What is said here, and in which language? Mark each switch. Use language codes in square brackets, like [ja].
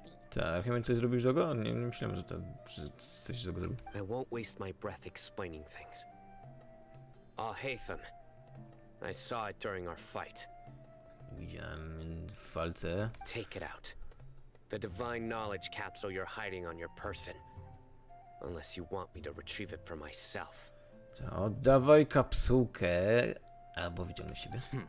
[pl] Tak, chyba coś zrobił złego? Nie myślałem, że coś złego zrobił. [en] I won't waste my breath explaining things. Al-Haytham, I saw it during our fight. [pl] Widziałem w walce. [en] Take it out. The divine knowledge capsule you're hiding on your person. Unless you want me to retrieve it for myself. [pl] Oddawaj kapsułkę, albo wyciągnę siebie.